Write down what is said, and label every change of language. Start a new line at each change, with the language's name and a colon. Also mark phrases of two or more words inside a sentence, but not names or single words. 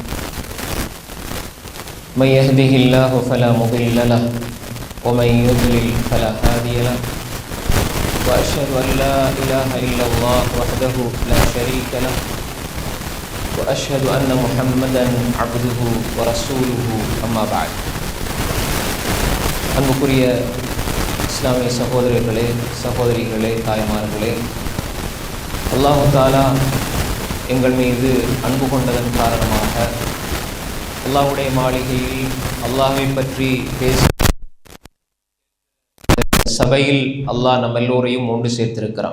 Arabic: من يهده الله فلا مضل له ومن يضلل فلا هادي له. وأشهد أن لا إله إلا الله وحده لا شريك له وأشهد أن محمدا عبده ورسوله أما بعد.
Tamil: அன்புக்குரிய இஸ்லாமிய சகோதரர்களே, சகோதரிகளே, தாய்மார்களே,
Arabic: الله تعالى
Tamil: எங்கள் மீது அன்பு கொண்டதன் காரணமாக அல்லாஹ்வுடைய மாளிகையில் அல்லாஹ்வை பற்றி பேசி சபையில் அல்லாஹ் நம்ம எல்லோரையும் ஒன்று சேர்த்திருக்கிறான்.